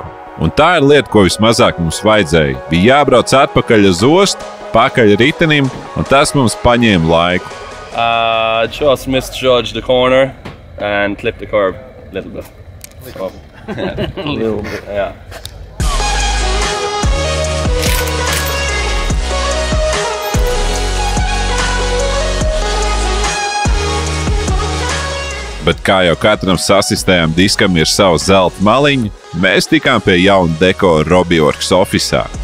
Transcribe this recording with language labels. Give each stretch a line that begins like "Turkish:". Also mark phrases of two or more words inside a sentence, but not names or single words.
Latvian: Un tā ir lieta, ko vismazāk mums vajadzēja. Bija jābrauc atpakaļ uz ostu, pakaļ ritenim, un tas mums paņēma laiku.
English: Just misjudged the corner and clipped the curb a little bit. So, yeah.
Latvian: Bet kā jau katram sasistējām diskam ir sava zelta maliņa, mēs tikām pie jauna dekora Robiworks ofisā.